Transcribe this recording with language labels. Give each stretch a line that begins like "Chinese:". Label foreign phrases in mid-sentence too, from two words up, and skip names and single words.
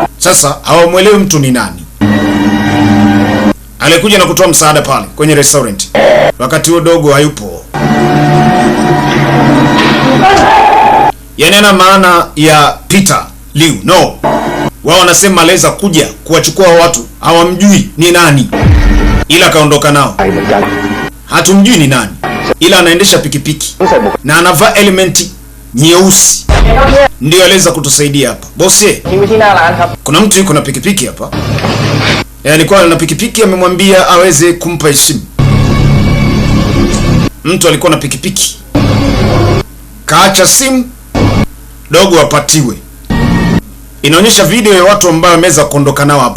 Swahili: Sasa hawamuelewi mtu ni nani. Alikuja na kutoa msaada pale kwenye restaurant. Wakati huo dogo hayupo. Yaani ana maana ya Peter Liu no, wao wanasema aliweza kuja kuwachukua watu, hawamjui ni nani, ila akaondoka nao.
Thai: ไปเหมือนกัน
Swahili: Hatumjui ni nani, ila anaendesha pikipiki
Thai: ต้องใส่บุก
Swahili: na anavaa elementi nyeusi, ndio aliweza kutusaidia hapa. Bosi,
Thai: ทิ้งไว้ที่หน้าร้านครับ
Swahili: kuna mtu yuko na pikipiki hapa. Alikuwa na pikipiki, amemwambia aweze kumpa heshima. Mtu alikuwa na pikipiki, kaacha simu, dogo apatiwe. Inaonyesha video ya watu ambao wameweza kuondoka nao hapa.